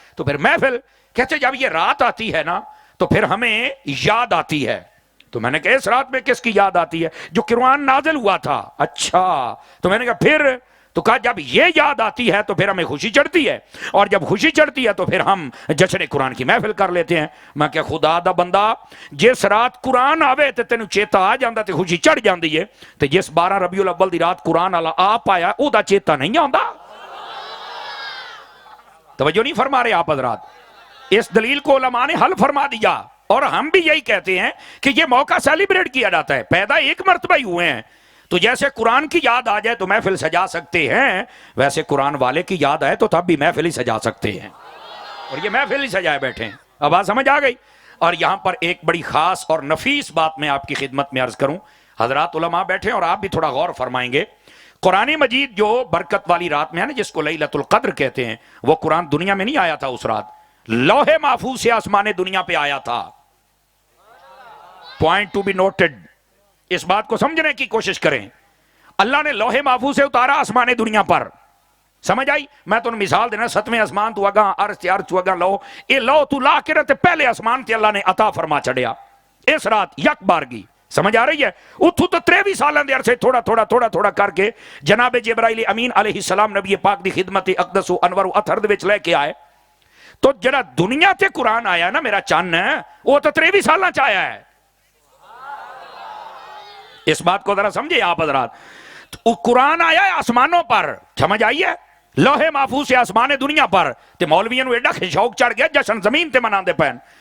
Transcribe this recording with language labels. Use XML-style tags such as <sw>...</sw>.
<ur>تو پھر محفل کہتے جب یہ رات آتی ہے نا تو پھر ہمیں یاد آتی ہے. تو میں نے کہا اس رات میں کس کی یاد آتی ہے؟ جو قرآن نازل ہوا تھا. اچھا. تو میں نے کہا پھر؟ تو کہا جب یہ یاد آتی ہے تو پھر ہمیں خوشی چڑھتی ہے، اور جب خوشی چڑھتی ہے تو پھر ہم جشن قرآن کی محفل کر لیتے ہیں.</ur> <pa>میں کہ خدا دا بندہ جس رات قرآن آوے تے تینوں چیتا آ جاندا تے خوشی چڑھ جاندی ہے، تے جس 12 ربیع الاول دی رات قرآن والا آ پایا او دا چیتا نہیں آندا.</pa> <ur>توجہ نہیں فرما رہے آپ حضرات؟ اس دلیل کو علماء نے حل فرما دیا اور ہم بھی یہی کہتے ہیں کہ یہ موقع سیلیبریٹ کیا جاتا ہے. پیدا ایک مرتبہ ہی ہوئے ہیں تو جیسے قرآن کی یاد آ جائے تو محفل سجا سکتے ہیں، ویسے قرآن والے کی یاد آئے تو تب بھی محفل ہی سجا سکتے ہیں، اور یہ محفل ہی سجائے بیٹھے ہیں. اب بات سمجھ آ گئی؟ اور یہاں پر ایک بڑی خاص اور نفیس بات میں آپ کی خدمت میں عرض کروں. حضرات علماء بیٹھے اور آپ بھی تھوڑا غور فرمائیں گے. قرآن مجید جو برکت والی رات میں ہے نا جس کو لیلۃ القدر کہتے ہیں، وہ قرآن دنیا میں نہیں آیا تھا اس رات، لوح محفوظ سے آسمان دنیا پہ آیا تھا.</ur> <en>Point to be noted.</en> <ur>اس بات کو سمجھنے کی کوشش کریں. اللہ نے لوح محفوظ سے اتارا آسمان دنیا پر.</ur> <pa>سمجھ آئی؟ میں تو مثال دینا، 7ویں آسمان تو اگاں عرش تے عرش تو اگاں لو، اے لو تو لا کے رہتے پہلے آسمان تے اللہ نے عطا فرما چڑھیا اس رات یک بارگی. سمجھ آ رہی ہے؟ اتھو تو 23 سالوں دے عرصے تھوڑا تھوڑا کر کے جناب جبرائیل امین علیہ السلام نبی پاک دی خدمت اقدس و انور و اطہر دے وچ لے کے آئے. تو جڑا دنیا تے قرآن آیا نا میرا چن ہے وہ تو 23 سالاں چ آیا ہے.</pa> <ur>اس بات کو ذرا سمجھے آپ حضرات. تو قرآن آیا ہے آسمانوں پر، سمجھ آئی ہے؟ لوح محفوظ سے آسمان دنیا پر.</ur> <pa>تے مولویوں ایڈا شوق چڑھ گیا جشن زمین تے مناندے پین.</pa>